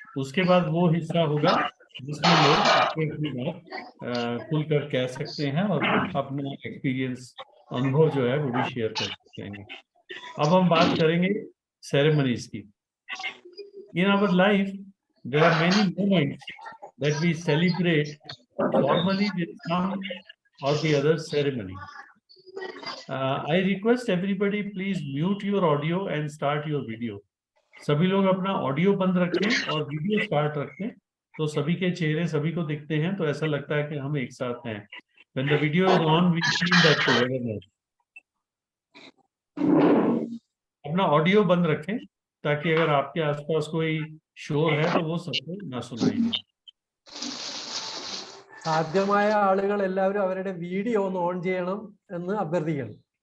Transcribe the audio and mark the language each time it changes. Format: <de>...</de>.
<hi>उसके बाद वो हिस्सा होगा जिसमें लोग अपनी बात खुलकर कह सकते हैं और अपना एक्सपीरियंस, अनुभव जो है वो भी शेयर कर सकते हैं। अब हम बात करेंगे सेरेमनीज की।</hi> <en>In our life there are many moments that we celebrate formally with some or the other ceremony. I request everybody please mute your audio and start your video.</en> <hi>सभी लोग अपना ऑडियो बंद रखें और वीडियो स्टार्ट रखें तो सभी के चेहरे सभी को दिखते हैं तो ऐसा लगता है कि हम एक साथ हैं।</hi> <en>When the video is on, we feel that togetherness.</en> <hi>अपना ऑडियो बंद रखें ताकि अगर आपके आसपास कोई शोर है तो वो सबको ना सुनाई दे।</hi> <ml>സാധ്യമായ ആളുകൾ എല്ലാവരും അവരുടെ വീഡിയോ ഒന്ന് ഓൺ ചെയ്യണം എന്ന് അഭ്യർത്ഥിക്കണം.</ml>